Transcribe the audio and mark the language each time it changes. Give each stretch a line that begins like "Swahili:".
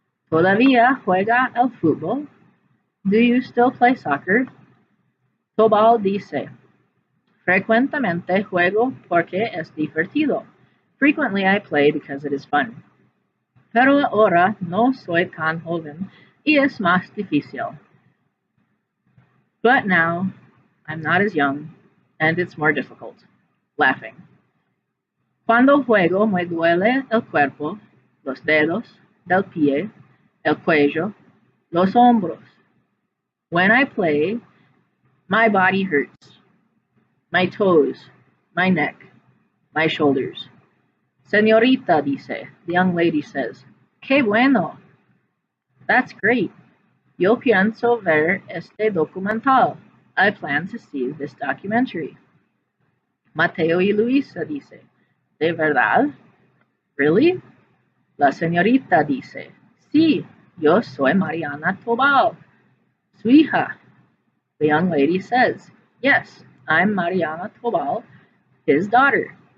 Spanish: ¿Todavía juega el fútbol?
English: Do you still play soccer?
Spanish: Tobal dice, frecuentemente juego porque es divertido.
English: Frequently I play because it is fun.
Spanish: Pero ahora no soy tan joven y es más difícil.
English: But now I'm not as young and it's more difficult. Laughing.
Spanish: Cuando juego me duele el cuerpo, los dedos, del pie, el cuello, los hombros.
English: When I play, my body hurts. My toes, my neck, my shoulders.
Spanish: Señorita dice,
English: the young lady says,
Spanish: qué bueno.
English: That's great.
Spanish: Yo pienso ver este documental.
English: I plan to see this documentary.
Spanish: Mateo y Luisa dice, ¿de verdad?
English: Really?
Spanish: La señorita dice, sí, yo soy Mariana Tobal, su hija.
English: The young lady says, yes, I'm Mariana Tobal, his daughter.